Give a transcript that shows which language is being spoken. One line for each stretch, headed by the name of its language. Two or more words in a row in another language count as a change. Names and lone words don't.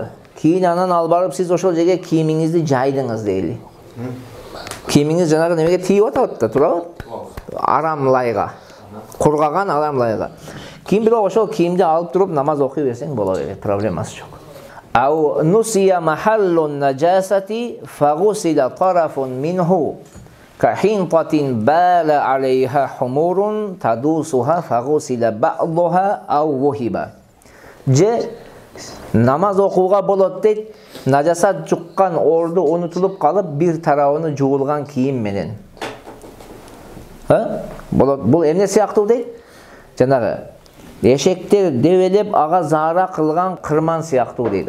Kyrgyz: Кийин анан ал барып сиз ошол жерге кийимиңизди жайдыңыз дейли. Кийимиңиз жанагы немеге тийип атат да, туурабы? Арам лайга. Кургаган арам лайга. Кийин бирок ошол кийимди алып туруп намаз окуй берсең боло берет, проблемасы жок.
Arabic: أو نسي محل نجاسة فغسل طرف منه كحنطة بال عليها حمر تدوسها فغسل بعدها أو وهب.
Kyrgyz: Же намаз окууга болот дейт, najasat жуккан орду унутулуп калып, бир тарабыны жуулган кийим менен. Болот. Бул эмне сыяктуу дейт? Жанагы эшектер дебелеп ага заара кылган кырман сыяктуу дейт.